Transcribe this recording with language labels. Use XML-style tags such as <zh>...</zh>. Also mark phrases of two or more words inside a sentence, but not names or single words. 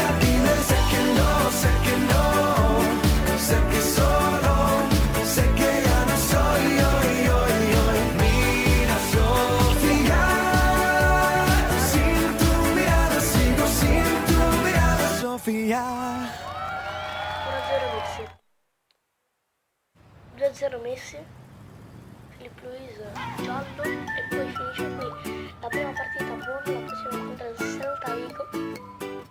<es>Dime, sé que no, sé que no, sé que solo, sé que ya no soy yo. Mira, Sofía, sin tu mirada sigo, sin tu mirada, Sofia. 1-0 Messi. 2-0 Messi.</es> <it>Filipe Luis giallo e poi finisce qui la prima partita buona, la prossima contro il Celta Vigo.</it>